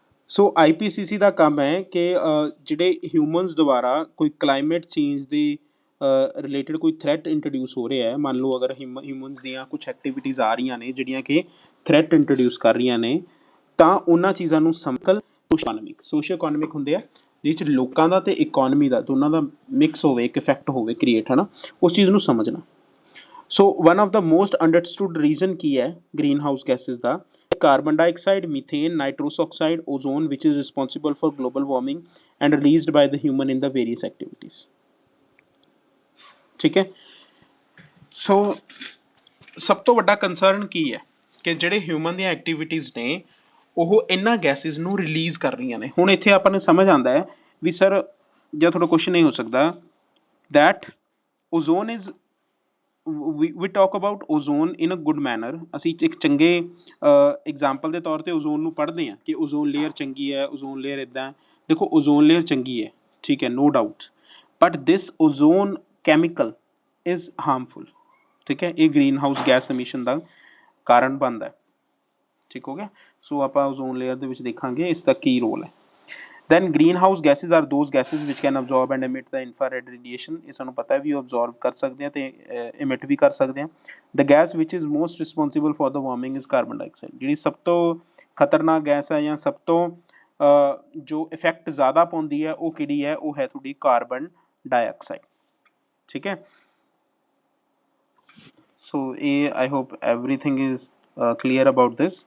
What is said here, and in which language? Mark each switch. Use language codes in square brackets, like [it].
[pa] ਸੋ IPCC ਦਾ ਕੰਮ ਹੈ ਕਿ ਜਿਹੜੇ ਹਿਊਮਨਸ ਦੁਆਰਾ ਕੋਈ ਕਲਾਈਮੇਟ ਚੇਂਜ ਦੇ ਰਿਲੇਟਡ ਕੋਈ ਥ੍ਰੈਟ ਇੰਟਰੋਡਿਊਸ ਹੋ ਰਿਹਾ ਹੈ, ਮੰਨ ਲਓ ਅਗਰ ਹਿਊਮਨਸ ਦੀਆਂ ਕੁਛ ਐਕਟੀਵਿਟੀਜ਼ ਆ ਰਹੀਆਂ ਨੇ ਜਿਹੜੀਆਂ ਕਿ ਥ੍ਰੈਟ ਇੰਟਰੋਡਿਊਸ ਕਰ ਰਹੀਆਂ ਨੇ, ਤਾਂ ਉਹਨਾਂ ਚੀਜ਼ਾਂ ਨੂੰ ਸਮਕਲ ਸੋਸ਼ੋ ਇਕੋਨਮਿਕ ਹੁੰਦੇ ਆ, ਜਿਸ 'ਚ ਲੋਕਾਂ ਦਾ ਅਤੇ ਇਕੋਨਮੀ ਦਾ ਦੋਨਾਂ ਦਾ ਮਿਕਸ ਹੋਵੇ, ਇੱਕ ਇਫੈਕਟ ਹੋਵੇ ਕ੍ਰੀਏਟ, ਹੈ ਨਾ, ਉਸ ਚੀਜ਼ ਨੂੰ ਸਮਝਣਾ। [en] so one of the most understood reason [pa] ਕੀ ਹੈ [en] Greenhouse gases ਦਾ? Carbon dioxide, methane, nitrous oxide, ozone, which is responsible for global warming and released by the human in the various activities। [hi] ठीक है। [pa] सो ਸਭ ਤੋਂ ਵੱਡਾ concern ਕੀ ਹੈ ਕਿ ਜਿਹੜੇ human ਦੀਆਂ ਐਕਟੀਵਿਟੀਜ਼ ਨੇ ਉਹ ਇਹਨਾਂ ਗੈਸਿਸ ਨੂੰ ਰਿਲੀਜ਼ ਕਰ ਰਹੀਆਂ ਨੇ। ਹੁਣ ਇੱਥੇ ਆਪਾਂ ਨੂੰ ਸਮਝ ਆਉਂਦਾ ਹੈ ਵੀ ਸਰ, ਜਾਂ ਤੁਹਾਡਾ ਕੁਐਸਚਨ ਇਹ ਹੋ ਸਕਦਾ [en] That ozone is we talk about ozone in a good manner। [pa] ਅਸੀਂ ਇੱਕ ਚੰਗੇ ਐਗਜ਼ਾਮਪਲ ਦੇ ਤੌਰ 'ਤੇ ਓਜ਼ੋਨ ਨੂੰ ਪੜ੍ਹਦੇ ਹਾਂ ਕਿ ਓਜ਼ੋਨ ਲੇਅਰ ਚੰਗੀ ਹੈ, ਓਜ਼ੋਨ ਲੇਅਰ ਇੱਦਾਂ। ਦੇਖੋ ਓਜ਼ੋਨ ਲੇਅਰ ਚੰਗੀ ਹੈ, ਠੀਕ ਹੈ, no doubt, [en] But this ozone chemical is harmful. [pa] ਠੀਕ ਹੈ, ਇਹ ਗ੍ਰੀਨ ਹਾਊਸ ਗੈਸ ਐਮਿਸ਼ਨ ਦਾ ਕਾਰਨ ਬਣਦਾ। ਠੀਕ ਹੋ ਗਿਆ। ਸੋ ਆਪਾਂ ਓਜ਼ੋਨ ਲੇਅਰ ਦੇ ਵਿੱਚ ਦੇਖਾਂਗੇ ਇਸ ਦਾ ਕੀ ਰੋਲ ਹੈ। [en] Then greenhouse gases are those gases which can absorb and emit the infrared radiation। [pa] ਇਹ ਸਾਨੂੰ ਪਤਾ ਵੀ ਉਹ absorb ਕਰ ਸਕਦੇ ਆ ਤੇ emit ਵੀ ਕਰ ਸਕਦੇ ਆ। [en] The gas which is most responsible for the warming is carbon dioxide। [pa] ਜਿਹੜੀ ਸਭ ਤੋਂ ਖਤਰਨਾਕ ਗੈਸ ਹੈ ਜਾਂ ਸਭ ਤੋਂ ਜੋ ਇਫੈਕਟ ਜ਼ਿਆਦਾ ਪਾਉਂਦੀ ਹੈ ਉਹ ਕਿਹੜੀ ਹੈ? ਉਹ ਹੈ ਤੁਹਾਡੀ ਕਾਰਬਨ ਡਾਈਆਕਸਾਈਡ। ਠੀਕ ਹੈ। [en] So ਇਹ I hope everything is clear about this.